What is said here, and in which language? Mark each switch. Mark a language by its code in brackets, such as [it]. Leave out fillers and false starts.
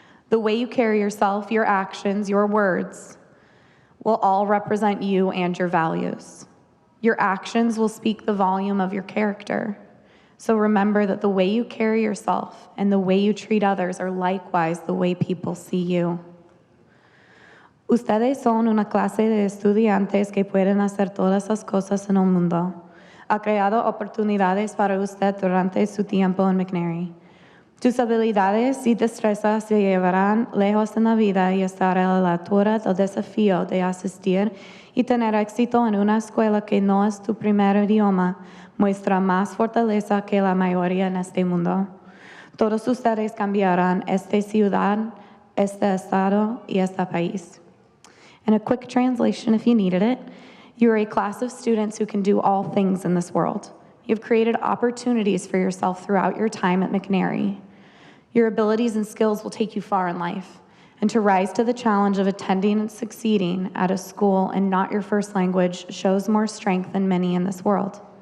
[en] The way you carry yourself, your actions, your words will all represent you and your values. Your actions will speak the volume of your character. So remember that the way you carry yourself and the way you treat others are likewise the way people see you. [es] Ustedes son una clase de estudiantes que pueden hacer todas las cosas en el mundo. Ha creado oportunidades para usted durante su tiempo en McNary. Tus habilidades y destrezas se llevarán lejos en la vida y estar a la altura del desafío de asistir y tener éxito en una escuela que no es tu primer idioma muestra más fortaleza que la mayoría en este mundo. Todos ustedes cambiarán esta ciudad, este estado y este país. [en] And a quick translation if you needed it, you are a class of students who can do all things in this world. You've created opportunities for yourself throughout your time at McNary. Your abilities and skills will take you far in life, and to rise to the challenge of attending and succeeding at a school and not your first language shows more strength than many in this world.